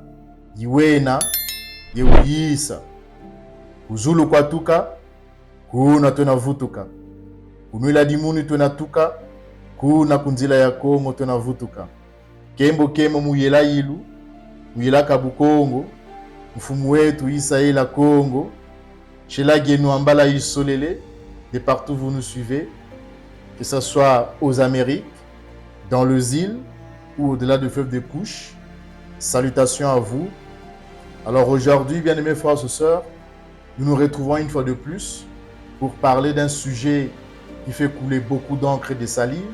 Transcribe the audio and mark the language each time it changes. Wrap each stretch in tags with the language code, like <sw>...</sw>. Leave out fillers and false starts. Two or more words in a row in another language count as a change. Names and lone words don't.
<kg>Yiwena. Yewuyisa. Kuzulu kwa tuka. Kuna tuna vutuka. Kunwila dimuni tuna tuka. Kuna kunzila ya Kongo tuna vutuka. Kembo kemo muyela ilu. Muyela kabu Kongo. Mfumu wetu isa ila Kongo. Shela genu ambala isolele.</kg> <fr>De partout vous nous suivez. Que ce soit aux Amériques, dans les îles ou au-delà du fleuve des Couches. Salutations à vous. Alors aujourd'hui, bien-aimés frères et sœurs, nous nous retrouvons une fois de plus pour parler d'un sujet qui fait couler beaucoup d'encre et de salive.</fr>